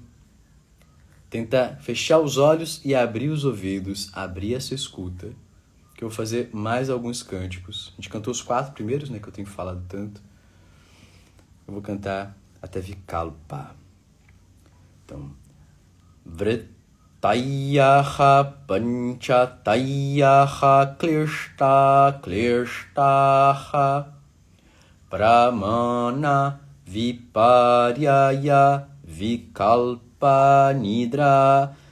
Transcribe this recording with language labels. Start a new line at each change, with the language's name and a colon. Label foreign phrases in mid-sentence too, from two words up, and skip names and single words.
Portuguese: Tenta fechar os olhos e abrir os ouvidos, abrir essa escuta. Que eu vou fazer mais alguns cânticos. A gente cantou os 4 primeiros, né, que eu tenho falado tanto. Eu vou cantar até Vikalpa. Então,
Sanskrit: Vrittayaha Panchatayaha Klishta Klishtaha Pramana Viparyaya Vikalpa Nidra